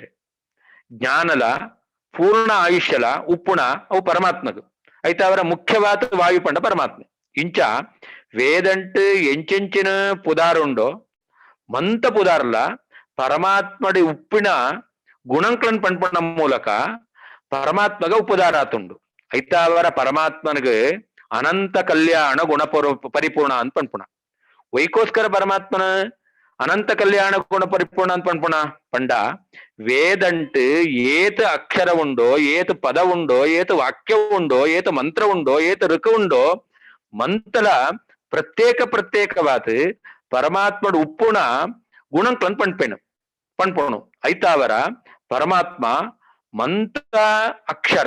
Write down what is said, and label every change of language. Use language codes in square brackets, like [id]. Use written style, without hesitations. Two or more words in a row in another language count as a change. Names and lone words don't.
[tcy] ಜ್ಞಾನಲ ಪೂರ್ಣ ಆಯುಷ್ಯಲ ಉಪ್ಪುಣ ಅವು ಪರಮಾತ್ಮಗು ಐತ ಅವರ ಮುಖ್ಯವಾದ ವಾಯು ಪಂಡ ಪರಮಾತ್ಮ. ಇಂಚ ವೇದಂಟ್ ಎಂಚೆಂಚಿನ ಪುದಾರುಂಡೋ ಮಂತ ಪುದಾರ್ಲ ಪರಮಾತ್ಮಡಿ ಉಪ್ಪಿನ ಗುಣಂಕ್ಳನ್ ಪಂಪಣ ಮೂಲಕ ಪರಮಾತ್ಮಗ ಉಪದಾರಾತುಂಡು ಐತ ಅವರ ಪರಮಾತ್ಮನಿಗೆ [sa] ಅನಂತ ಕಲ್ಯಾಣ ಗುಣ ಪರಿಪೂರ್ಣ [tcy] ಅಂತ ಪಂಪುಣ. ವೈಕೋಸ್ಕರ ಪರಮಾತ್ಮನ [sa] ಅನಂತ ಕಲ್ಯಾಣ ಗುಣ ಪರಿಪೂರ್ಣ [tcy] ಅಂತ ಪಂಪುಣ ಪಂಡ ವೇದಂಟ್ ಏತ ಅಕ್ಷರ ಉಂಡೋ ಏತ ಪದ ಉಂಡೋ ಏತ ವಾಕ್ಯ ಉಂಡೋ ಏತ ಮಂತ್ರ ಉಂಡೋ ಏತ ಋಕ ಉಂಡೋ ಮಂತಲ ಪ್ರತ್ಯೇಕವಾದ ಪರಮಾತ್ಮಡು ಉಪ್ಪುಣ ಗುಣಂಕ್ಲನ್ ಪಣ್ಪೋಣು ಐತಾವರ ಪರಮಾತ್ಮ ಮಂತ ಅಕ್ಷರ